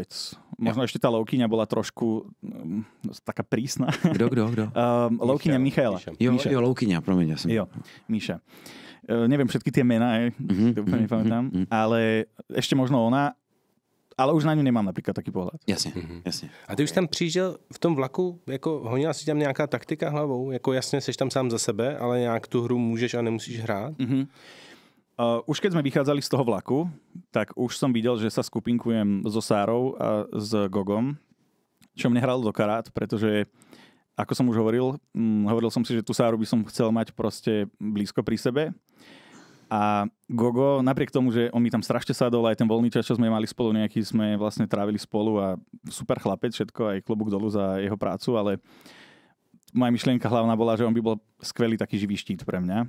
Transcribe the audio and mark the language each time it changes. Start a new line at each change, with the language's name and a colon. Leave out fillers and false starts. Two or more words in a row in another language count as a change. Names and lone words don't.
Slovak: Možno ešte tá Loukyňa bola trošku taká prísna.
Czech: Kdo? Loukyňa Michaela. Jo, Loukyňa, promiň. Jo, Míša.
Slovak: Neviem všetky tie mená, to úplne nepamätám, ale ešte možno ona. Ale už na ňu nemám napríklad taký pohľad.
Czech: Jasně, jasně. A ty už tam přijížděl v tom vlaku, jako honila si tam nějaká taktika hlavou? Jako jasně, seš tam sám za sebe, ale nějak tu hru můžeš a nemusíš hrát?
Slovak: Už keď sme vychádzali z toho vlaku, tak už som videl, že sa skupinkujem so Sárou a s Gogom, čo mne hralo do karát, pretože ako som už hovoril som si, že tú Sáru by som chcel mať proste blízko pri sebe. A Gogo, napriek tomu, že on mi tam strašne sadol, aj ten voľný čas, čo sme mali spolu, nejaký sme vlastne trávili spolu a super chlapec, všetko, aj klobúk dolu za jeho prácu, ale moja myšlienka hlavná bola, že on by bol skvelý taký živý štít pre mňa.